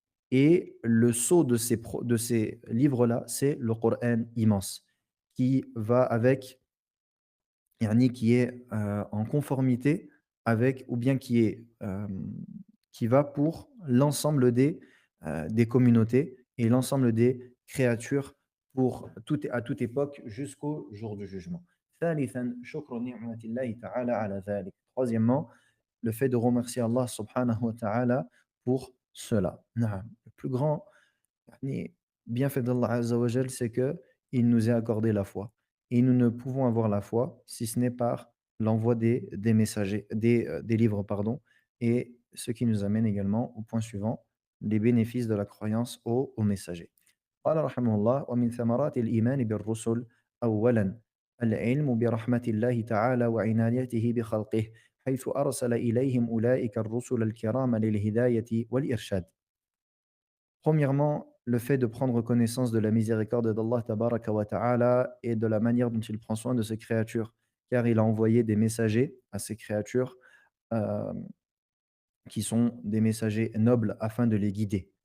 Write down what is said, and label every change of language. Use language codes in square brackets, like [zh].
[fr] Et le sceau de ces livres-là, c'est le Coran immense, qui va avec, yani qui est en conformité avec, ou bien qui va pour l'ensemble des communautés et l'ensemble des créatures à toute époque jusqu'au jour du jugement. [ar] ثالثاً شكر نعمة الله تعالى على ذلك. [fr] Troisièmement, le fait de remercier Allah subhanahu wa ta'ala pour cela. Naam. Le plus grand yani, bienfait d'Allah Azza wa Jal, c'est qu'il nous a accordé la foi. Et nous ne pouvons avoir la foi si ce n'est par l'envoi des messagers, des livres, pardon. Et ce qui nous amène également au point suivant, les bénéfices de la croyance aux messagers. [ar] قال رحمه الله ومن ثمرات الإيمان بالرسل أولا العلم برحمة الله تعالى وعنايته بخلقه حيث أرسل إليهم أولئك الرسل الكرام للهداية والإرشاد. [fr] Premièrement, le fait de prendre connaissance de la miséricorde d'Allah tabaraka wa ta'ala et de la manière dont il prend soin de ses créatures, car il a envoyé des messagers à ces créatures, hem qui sont des messagers nobles afin de les guider.